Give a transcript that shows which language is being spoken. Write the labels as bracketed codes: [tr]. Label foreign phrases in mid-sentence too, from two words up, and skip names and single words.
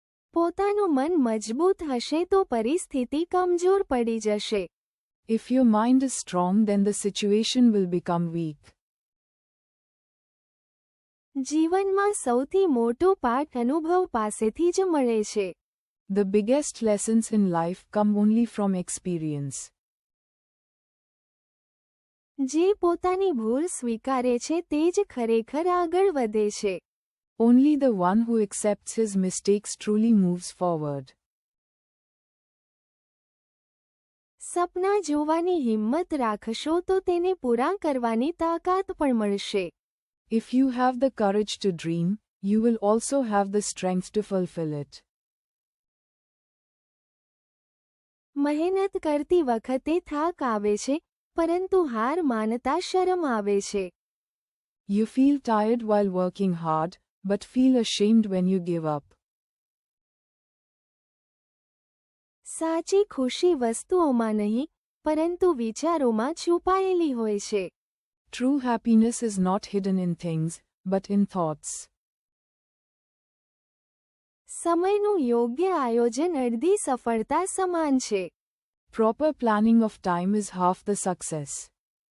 [gu] પોતાનું મન મજબૂત હશે તો પરિસ્થિતિ કમજોર પડી જશે. [en] If your mind is strong, then the situation will become weak. [gu] જીવનમાં સૌથી મોટો પાઠ અનુભવ પાસેથી જ મળે છે. [en] The biggest lessons in life come only from experience. [gu] જે પોતાની ભૂલ સ્વીકારે છે તે જ ખરેખર આગળ વધે છે. [en] Only the one who accepts his mistakes truly moves forward. [gu] સપના જોવાની હિંમત રાખશો તો તેને પૂરા કરવાની તાકાત પણ મળશે. [en] If you have the courage to dream, you will also have the strength to fulfill it. [gu] મહેનત કરતી વખતે થાક આવે છે, પરંતુ હાર માનતા શરમ આવે છે. [en] You feel tired while working hard, but feel ashamed when you give up. [gu] સાચી ખુશી વસ્તુઓમાં નહીં, પરંતુ વિચારોમાં છુપાયેલી હોય છે. [en] True happiness is not hidden in things, but in thoughts. [gu] સમયનું યોગ્ય આયોજન અડધી સફળતા સમાન છે. [en] Proper planning of time is half the success.